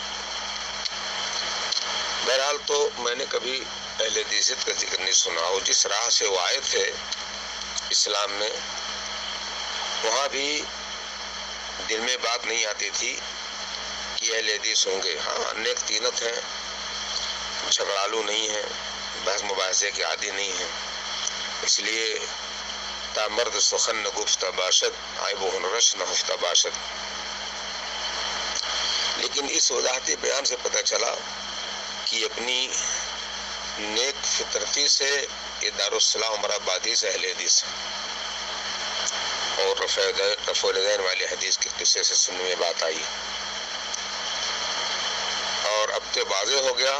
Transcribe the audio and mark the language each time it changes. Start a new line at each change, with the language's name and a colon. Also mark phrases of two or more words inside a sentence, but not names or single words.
Urdu: بہرحال تو میں نے کبھی اہل حدیثیت کا ذکر نہیں سنا، اور جس راہ سے وہ آئے تھے اسلام میں، وہاں بھی دل میں بات نہیں آتی تھی کہ اہل حدیث ہوں گے۔ ہاں نیک دینت ہیں، جھگڑالو نہیں ہیں، بحث مباحثے کے عادی نہیں ہیں، اس لیے
Persian: تا مرد سخن نہ گفتہ باشد، عیب و ہنرش نہ ہفتہ باشد۔
Urdu: لیکن اس وضاحتی بیان سے پتہ چلا کہ اپنی نیک فطرتی سے یہ دارالسلام عمر آبادی سے اہل حدیث ہیں، اور رفع الیدین والی حدیث کے قصے سے سننے میں بات آئی، اور اب تو واضح ہو گیا۔